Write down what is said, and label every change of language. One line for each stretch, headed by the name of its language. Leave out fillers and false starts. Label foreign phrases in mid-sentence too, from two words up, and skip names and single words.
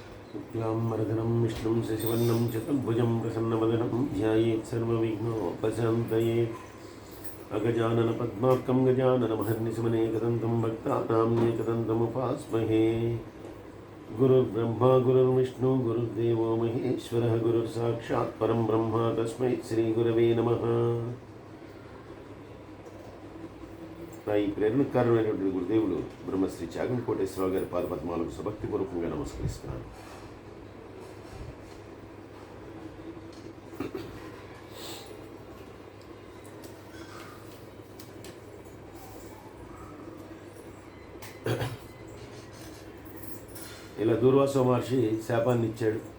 Sanskrit: शुक्लाम्बरधरं विष्णुं शशिवर्णं चतुर्भुजं प्रसन्नवदनं ध्यायेत् सर्वविघ्नोपशान्तये अगजाननपद्मार्कं गजाननमहर्निशमनेकदन्तं भक्तानां एकदन्तमुपास्महे गुरुर्ब्रह्मा गुरुर्विष्णु गुरुर्देवो महेश्वरः गुरुर्साक्षात् परं ब्रह्म तस्मै श्रीगुरवे नमः।
Telugu: నా ఈ ప్రేరణకారమైనటువంటి గురుదేవులు బ్రహ్మశ్రీ చాగంటి కోటేశ్వరరావు గారి పాదపద్మాలకు సభక్తిపూర్వకంగా నమస్కరిస్తున్నాను. ఇలా దూర్వాస మహర్షి శాపాన్ని ఇచ్చాడు.